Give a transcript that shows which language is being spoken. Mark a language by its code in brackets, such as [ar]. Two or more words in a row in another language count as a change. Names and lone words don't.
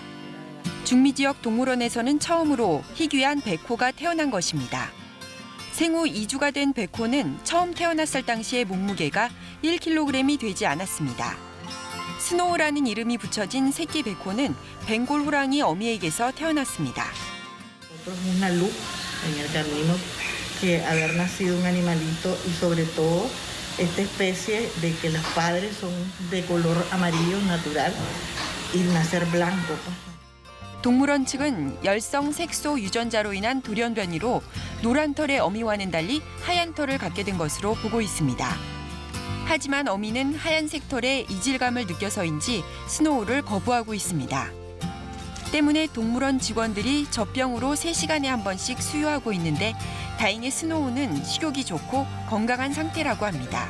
[ko] 중미 지역 동물원에서는 처음으로 희귀한 백호가 태어난 것입니다. 생후 2주가 된 백호는 처음 태어났을 당시의 몸무게가 1kg이 되지 않았습니다. 스노우라는 이름이 붙여진 새끼 백호는 벵골 호랑이 어미에게서 태어났습니다. [es] Una luz en el camino que haber nacido un animalito y sobre todo esta especie de que los padres son de color amarillo natural y nacer blanco. [ko] 동물원 측은 열성 색소 유전자로 인한 돌연 변이로 노란 털의 어미와는 달리 하얀 털을 갖게 된 것으로 보고 있습니다. 하지만 어미는 하얀색 털에 이질감을 느껴서인지 스노우를 거부하고 있습니다. 때문에 동물원 직원들이 젖병으로 3시간에 한 번씩 수유하고 있는데 다행히 스노우는 식욕이 좋고 건강한 상태라고 합니다.